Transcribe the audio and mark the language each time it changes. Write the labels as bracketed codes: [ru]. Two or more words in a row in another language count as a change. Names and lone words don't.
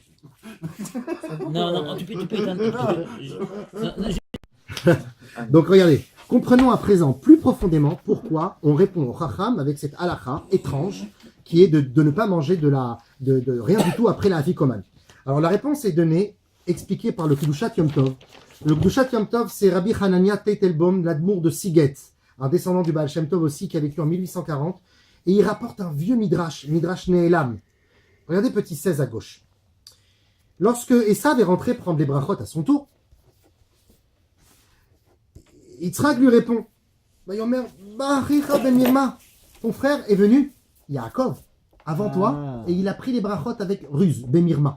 [fr] Non, tu peux éteindre. Donc regardez, comprenons à présent plus profondément pourquoi on répond au Chacham avec cette halakha étrange qui est de ne pas manger de rien du tout après la Afikoman. Alors la réponse est donnée, expliquée par le Kedushat Yom Tov. Le Kedushat Yom Tov, c'est Rabbi Hanania Teitelbaum, l'admour de Siget, un descendant du Baal Shem Tov aussi qui a vécu en 1840, et il rapporte un vieux Midrash Nehelam. Regardez petit 16 à gauche. Lorsque Esav est rentré prendre les brachot à son tour, Yitzhak lui répond, [he] ויאמר, באחיך בן מרמה, [fr] ton frère est venu, Yaakov, avant toi, et il a pris les brachot avec ruse, [he] במרמה.